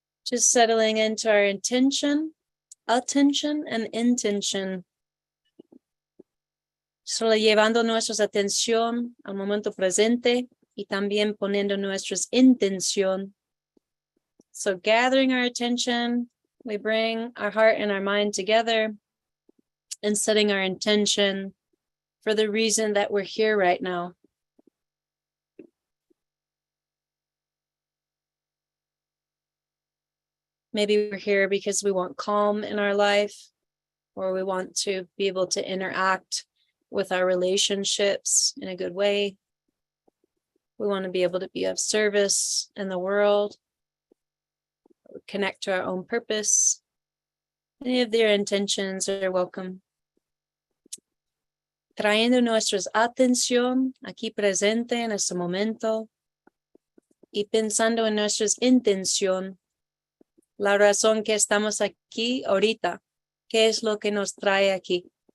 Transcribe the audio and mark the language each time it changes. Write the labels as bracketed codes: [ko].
[en] Just settling into our intention, attention, and intention. [es] Solo llevando nuestra atención al momento presente y también poniendo nuestra intención. [en] So gathering our attention, we bring our heart and our mind together and setting our intention for the reason that we're here right now. Maybe we're here because we want calm in our life, or we want to be able to interact with our relationships in a good way. We want to be able to be of service in the world, connect to our own purpose. Any of their intentions are welcome. [es] Trayendo nuestra atención aquí presente en este momento y pensando en nuestra intención, la razón que estamos aquí ahorita, ¿qué es lo que nos trae aquí?